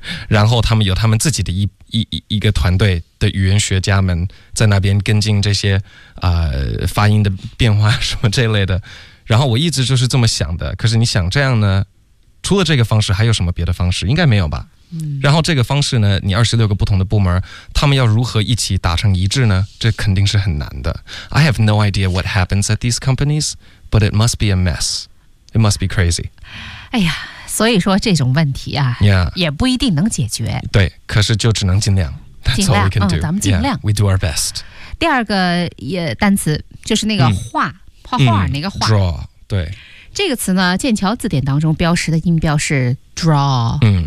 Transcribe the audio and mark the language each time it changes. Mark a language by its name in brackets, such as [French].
[Chinese] 然后他们有他们自己的一个团队的语言学家们在那边跟进这些发音的变化什么这类的，然后我一直就是这么想的。可是你想这样呢，除了这个方式还有什么别的方式？应该没有吧。然后这个方式呢，你26个不同的部门，他们要如何一起达成一致呢？这肯定是很难的。 [English] I have no idea what happens at these companies, but it must be a mess. It must be crazy. [Chinese] 哎呀，所以说这种问题啊、 [English] yeah. [Chinese] 也不一定能解决。对，可是就只能尽量。 [English] That's all we can do. [Chinese] 嗯，咱们尽量。 [English] Yeah, we do our best. [Chinese] 第二个也单词就是那个画、画画那个画。 Draw, 对。这个词呢，剑桥字典当中标识的音标是 draw。